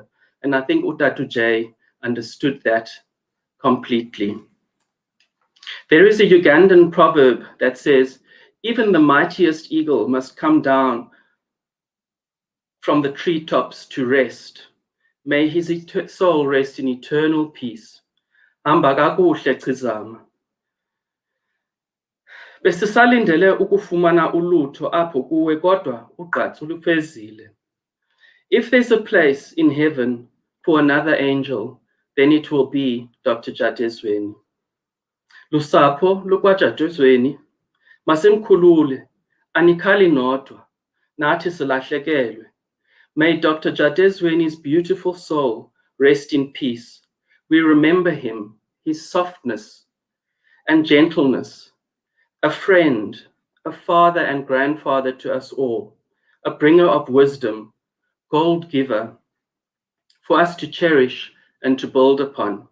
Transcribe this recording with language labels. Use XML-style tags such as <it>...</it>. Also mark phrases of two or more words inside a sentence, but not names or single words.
<en>And I think Utatu J understood that completely. There is a Ugandan proverb that says, even the mightiest eagle must come down from the treetops to rest. May his soul rest in eternal peace.</en> <xh>Hamba kakuhle Chizama. Besisalindele ukufumana ulutho apho kuwe kodwa ugqatso lufezile.</xh> <en>If there's a place in heaven for another angel, then it will be Dr. Jadezweni.</en> <xh>Lusapho lukwaJadezweni, masimkhulule, anikhali nodwa, nathi silahlekelwe.</xh> <en>May Dr. Jadezweni's beautiful soul rest in peace. We remember him, his softness and gentleness, a friend, a father and grandfather to us all, a bringer of wisdom, gold giver, for us to cherish and to build upon.</en>